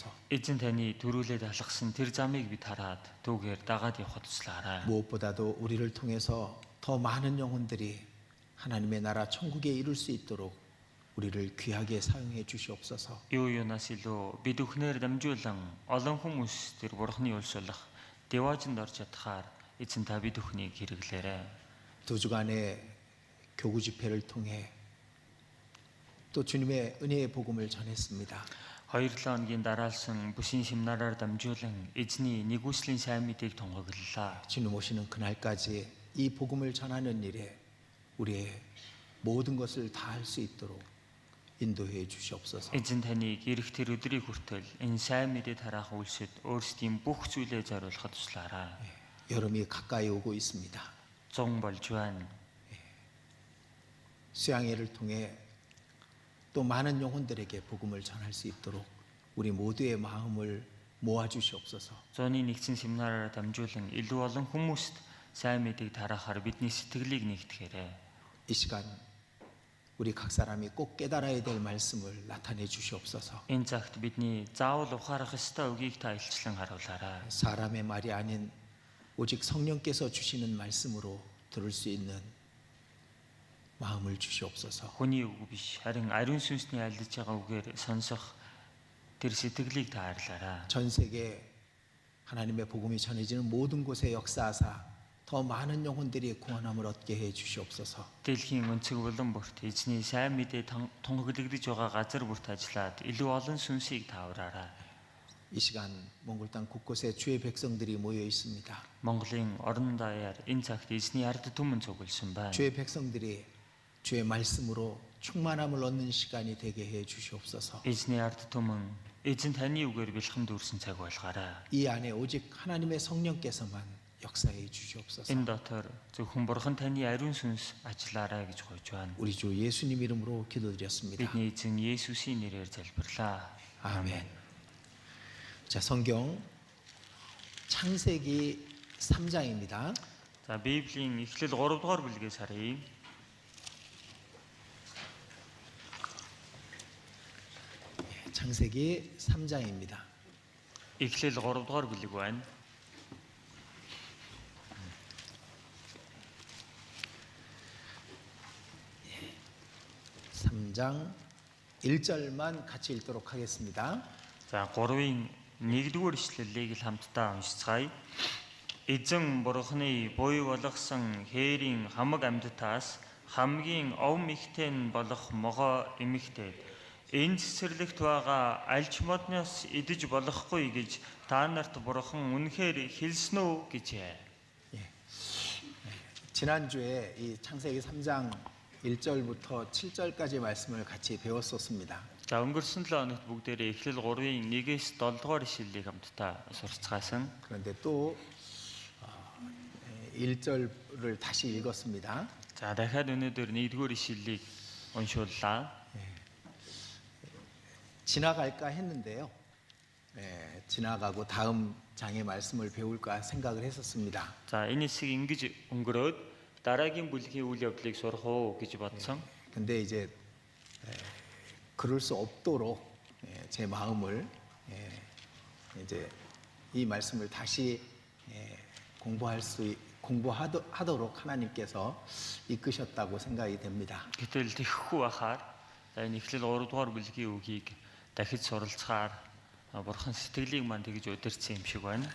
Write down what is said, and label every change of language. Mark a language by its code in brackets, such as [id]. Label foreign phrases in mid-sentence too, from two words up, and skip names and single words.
[mn] Эзэн таны дөрүүлээд алгасан тэр замыг бид хараад түүгээр дагаад явахд туслаарай. [ko] 무엇보다도 우리를 통해서 더 많은 영혼들이 하나님의 나라 천국에 이룰 수 있도록 우리를 귀하게 사용해 주시옵소서. [mn] Юу юунаас илүү бид бүхнээр дамжуулан олон хүмүүс тэр Бурханы улс болох диваажинд орж чадхаар эзэн та бид бүхнийг хэрэглээрэй. [ko] 두 주간의 교구 집회를 통해 또 주님의 은혜의 복음을 전했습니다. [mn] 2-7 хоногийн дараалсан бүсийн семинараар дамжуулан эзний нэгүслийн сайн мэдээг тунгаглалаа. [ko] 주님 오시는 그날까지 이 복음을 전하는 일에 우리의 모든 것을 다 할 수 있도록 인도해 주시옵소서. [mn] Эзэн таныг ирэх тэр өдрийг хүртэл энэ сайн мэдээ тараах үйлсэд өөрсдийн бүх зүйлээ зориулахад туслаарай. [ko] 여름이 가까이 오고 있습니다. [mn] Зун болж байна. [ko] 수양회를 통해 또 많은 영혼들에게 복음을 전할 수 있도록 우리 모두의 마음을 모아 주시옵소서. [mn] Зуны нэгдсэн семинараар дамжуулан илүү олон хүмүүст сайн мэдээг тараахаар бидний сэтгэлийг нэгтгэхээрэй. [ko] 이 시간 우리 각 사람이 꼭 깨달아야 될 말씀을 나타내 주시옵소서. [mn] Энэ цагт бидний заавал ухаарах ёстой үгийг та илчлэн харуулаарай. [ko] 사람의 말이 아닌 오직 성령께서 주시는 말씀으로 들을 수 있는 마음을 주시옵소서. [mn] Хүний үг биш, харин ариун сүнсний альдж байгаа үгээр сонсох тэр сэтгэлийг та хайрлаарай. [ko] 전 세계 하나님의 복음이 전해지는 모든 곳에 역사하사 더 많은 영혼들이 구원함을 얻게 해 주시옵소서. [mn] Дэлхийн өнцөг булан бүрт эзний сайн мэдээ тунгаглагдж байгаа газар бүрт ажиллаад илүү олон сүнсийг таавраарай. [ko] 이 시간 몽골 땅 곳곳에 주의 백성들이 모여 있습니다. [mn] Монголын орон даяар энэ цагт эзний ард түмэн цугласан байна. [ko] 주의 백성들이 주의 말씀으로 충만함을 얻는 시간이 되게 해 주시옵소서. [mn] Эзний ард түмэн эзэн таны үгээр бэлхэн дүүрсэн цаг болгоорой. [ko] 이 안에 오직 하나님의 성령께서만 역사해 주시옵소서. [mn] Энэ дотор зөвхөн Бурхан таны ариун сүнс ажиллаарай гэж гуйж байна. [ko] 우리 주 예수님 이름으로 기도드렸습니다. [mn] Бидний эзэн Есүсийн нэрээр залбирлаа. [ko] 아멘. 자, 성경 창세기 3장입니다. [mn] За Библийн Эхлэл 3 дугаар бүлгээс харъя. [ko] 창세기 3장입니다. [mn] Эхлэл 3 дугаар бүлэг байна. [ko] 3장 1절만 같이 읽도록 하겠습니다. [mn] За 3-ын 1-р ишлэлийг л хамтдаа уншицгаая. Эзэн Бурханы буй болгосон хээрийн хамаг амьдтаас хамгийн овм ихтэй нь болох могоо эмэгтэй энэ цэцэрлэгт байгаа альч модноос идэж болохгүй гэж та нарт Бурхан үнэхээр хэлсэн үү гэжээ. [ko] 지난주에 이 창세기 3장 1절부터 7절까지 말씀을 같이 배웠었습니다. [mn] За өнгөрсөн 7 хоногт бүгдээрээ Эхлэл 3-ын 1-ээс 7 дугаар ишлэлийг хамтдаа сурцгаасан. [ko] 그런데 또 1절을 다시 읽었습니다. [mn] За дахиад өнөөдөр 1-р ишлэлийг уншууллаа. [ko] 지나갈까 했는데요. 지나가고 다음 장의 말씀을 배울까 생각을 했었습니다. [mn] За энэ хэсэг ингэж өнгөрөөд дараагийн бүлгийн үйл явдлыг сурах уу гэж бодсон. [ko] 근데 이제 그럴 수 없도록 제 마음을 이제 이 말씀을 다시 공부하도록 하나님께서 이끄셨다고 생각이 됩니다. [mn] Гэтэл тэхгүй байхаар за энэ Эхлэл 3 дугаар бүлгийн үгийг дахиж суралцахаар Бурхан сэтгэлийг мань тэгж удирдсан юм шиг байна.